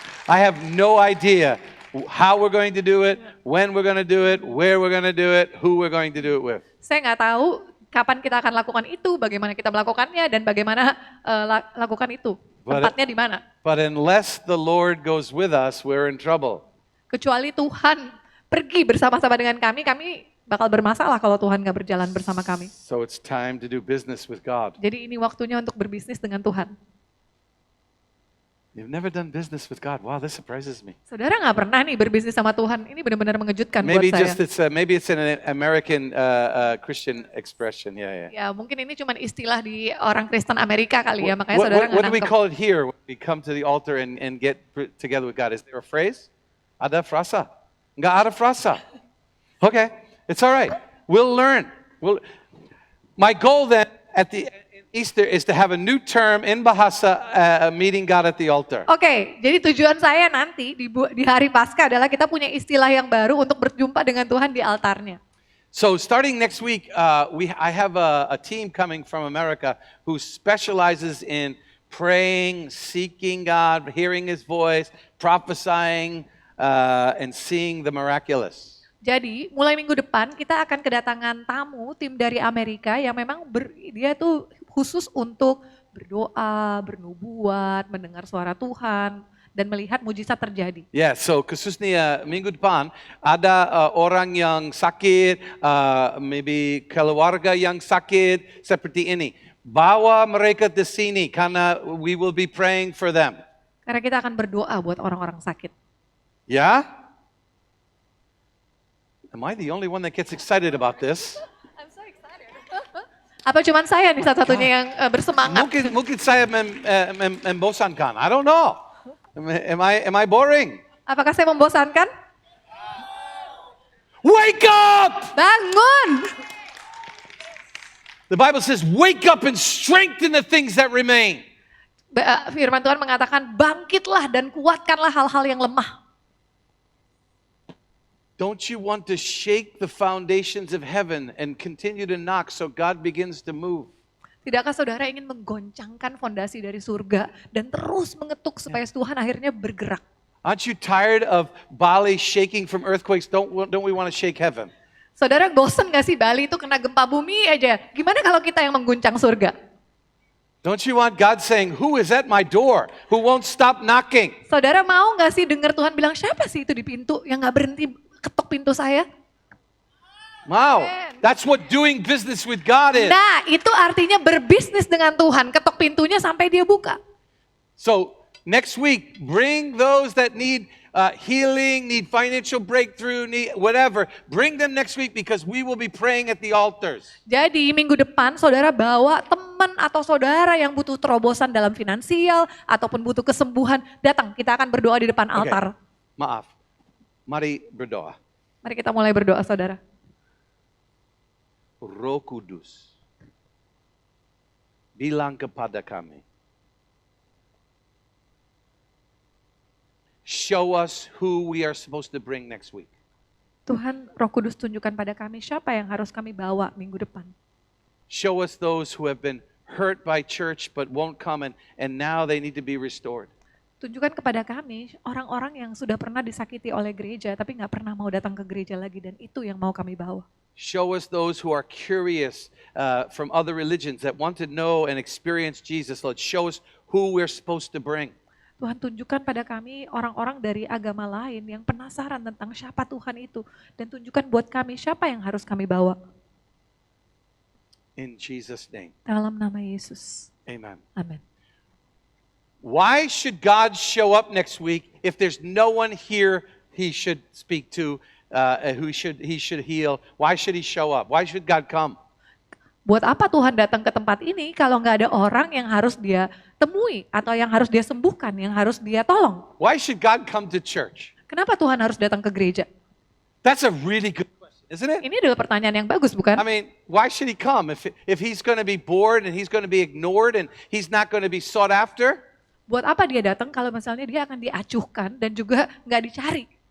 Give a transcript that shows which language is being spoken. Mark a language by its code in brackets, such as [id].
[en] I have no idea how we're going to do it, when we're going to do it, where we're going to do it, who we're going to do it with. [id] Saya nggak tahu kapan kita akan lakukan itu, bagaimana kita melakukannya dan bagaimana lakukan itu. Tempatnya di mana? [en] But unless the Lord goes with us, we're in trouble. [id] Kecuali Tuhan pergi bersama-sama dengan kami bakal bermasalah kalau Tuhan nggak berjalan bersama kami. [en] So it's time to do business with God. [id] Jadi ini waktunya untuk berbisnis dengan Tuhan. [en] You've never done business with God. Wow, this surprises me. [id] Saudara nggak pernah nih berbisnis sama Tuhan. Ini benar-benar mengejutkan buat saya. [en] Maybe it's an American Christian expression. Yeah. [id] Ya mungkin ini cuma istilah di orang Kristen Amerika kali ya, makanya saudara nggak [en] What do we [id] nangkep. [en] call it here when we come to the altar and get together with God? Is there a phrase? [id] Ada frasa? Nggak ada frasa. [en] Okay, it's all right. We'll learn. My goal then at the Easter is to have a new term in Bahasa meeting God at the altar. [id] Oke, jadi tujuan saya nanti di hari Paskah adalah kita punya istilah yang baru untuk berjumpa dengan Tuhan di altarnya. [en] So starting next week, I have a team coming from America who specializes in praying, seeking God, hearing His voice, prophesying, and seeing the miraculous. [id] Jadi mulai minggu depan kita akan kedatangan tamu tim dari Amerika yang memang dia tuh khusus untuk berdoa, bernubuat, mendengar suara Tuhan dan melihat mujizat terjadi. Yeah, so khususnya minggu depan ada orang yang sakit, maybe keluarga yang sakit seperti ini. Bawa mereka di sini karena [en] we will be praying for them. [id] Karena kita akan berdoa buat orang-orang sakit. [en] Yeah? Am I the only one that gets excited about this? I'm so excited. [id] Apa cuman saya nih satu-satunya yang bersemangat? Mungkin saya membosankan. [en] I don't know. Am I boring? [id] Apakah saya membosankan? [en] Wake up! [id] Bangun! [en] The Bible says, wake up and strengthen the things that remain. [id] Firman Tuhan mengatakan, bangkitlah dan kuatkanlah hal-hal yang lemah. [en] Don't you want to shake the foundations of heaven and continue to knock so God begins to move? [id] Tidakkah saudara ingin menggoncangkan fondasi dari surga dan terus mengetuk supaya Tuhan akhirnya bergerak? [en] Aren't you tired of Bali shaking from earthquakes? Don't we want to shake heaven? [id] Saudara bosen gak sih Bali itu kena gempa bumi aja? Gimana kalau kita yang mengguncang surga? [en] Don't you want God saying, who is at my door? Who won't stop knocking? [id] Saudara mau gak sih dengar Tuhan bilang, siapa sih itu di pintu yang gak berhenti ketuk pintu saya? [en] Wow, that's what doing business with God is. [id] Nah, itu artinya berbisnis dengan Tuhan, ketok pintunya sampai dia buka. [en] So next week, bring those that need healing, need financial breakthrough, need whatever. Bring them next week because we will be praying at the altars. [id] Jadi minggu depan saudara bawa teman atau saudara yang butuh terobosan dalam finansial ataupun butuh kesembuhan, datang kita akan berdoa di depan altar. Maaf, mari berdoa. Mari kita mulai berdoa saudara. [en] Roh Kudus, [id] bilang kepada kami, [en] show us who we are supposed to bring next week. [id] Tuhan Roh Kudus tunjukkan pada kami siapa yang harus kami bawa minggu depan. [en] Show us those who have been hurt by church but won't come and now they need to be restored. [id] Tunjukkan kepada kami orang-orang yang sudah pernah disakiti oleh gereja tapi nggak pernah mau datang ke gereja lagi dan itu yang mau kami bawa. [en] Show us those who are curious from other religions that want to know and experience Jesus. Lord, show us who we're supposed to bring. [id] Tuhan tunjukkan pada kami orang-orang dari agama lain yang penasaran tentang siapa Tuhan itu. Dan tunjukkan buat kami siapa yang harus kami bawa. [en] In Jesus' name, [id] Dalam nama Yesus. [en] amen. [id] Amin. [en] Why should God show up next week if there's no one here he should speak to, who he should heal? Why should he show up? Why should God come? [id] Buat apa Tuhan datang ke tempat ini kalau nggak ada orang yang harus dia temui atau yang harus dia sembuhkan, yang harus dia tolong? [en] Why should God come to church? [id] Kenapa Tuhan harus datang ke gereja? [en] That's a really good question, isn't it? [id] Ini adalah pertanyaan yang bagus, bukan? [en] I mean, why should he come if he's going to be bored and he's going to be ignored and he's not going to be sought after? [id] Buat apa dia datang kalau misalnya dia akan diacuhkan dan juga nggak dicari?